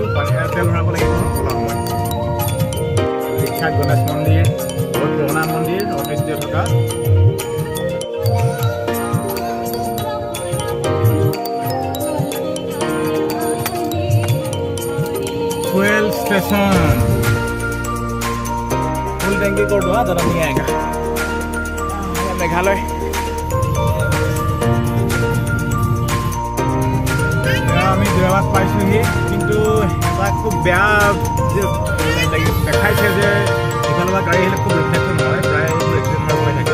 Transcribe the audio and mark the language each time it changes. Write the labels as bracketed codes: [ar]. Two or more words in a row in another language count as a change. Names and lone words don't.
[as] তেল ভৰাব লাগিব চলা সময়। বিখ্যাত গণেশ মন্দিৰ, বহুত পুৰণা মন্দিৰ, ঐতিহ্য থকা। [en] fuel station [hi] फुल टैंकी कर दो ज़्यादा नहीं आएगा। [as] मेघालय আমি যোৰাবাট পাইছোঁহি, কিন্তু এটা খুব বেয়া দেখাইছে যে ইফালৰ পৰা গাড়ী আহিলে খুব ৰিফ্লেকশ্যন হয়, প্ৰায় এইবোৰ এক্সিডেণ্ট হৈ থাকে।